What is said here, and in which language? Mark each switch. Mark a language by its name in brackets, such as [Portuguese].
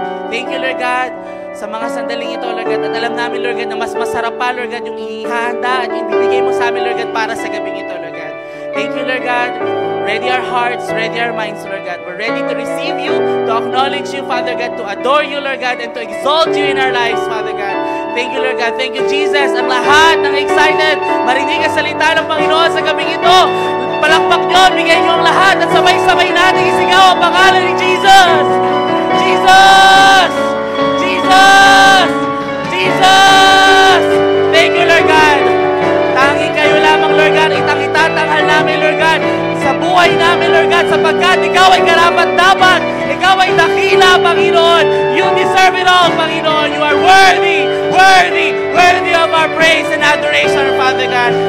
[English] Thank you, [Filipino] Lord God, sa mga sandaling ito, Lord God, at alam namin, Lord God, na mas masarap pa, Lord God, yung ihahanda at yung ibibigay mo sa amin, Lord God, para sa gabing ito, Lord God. [English] Thank you, Lord God. Ready our hearts, ready our minds, Lord God. We're ready to receive you, to acknowledge you, Father God, to adore you, Lord God, and to exalt you in our lives, Father God. Thank you, Lord God. Thank you, Jesus. [Filipino] Ang lahat ng excited, marinig ang salita ng Panginoon sa gabing ito. Palakpak nyo, bigay nyo ang lahat at sabay-sabay natin isigaw ang pangalan ni Jesus! [English] Jesus! Jesus! Jesus! Thank you, Lord God. [Filipino] Tanging kayo lamang, Lord God. Itang-itatanghal namin, Lord God, sa buhay namin, Lord God, sapagkat ikaw ay karapat-dapat. Ikaw ay dakila, Panginoon. [English] You deserve it all, Panginoon. You are worthy, worthy, worthy of our praise and adoration, Father God.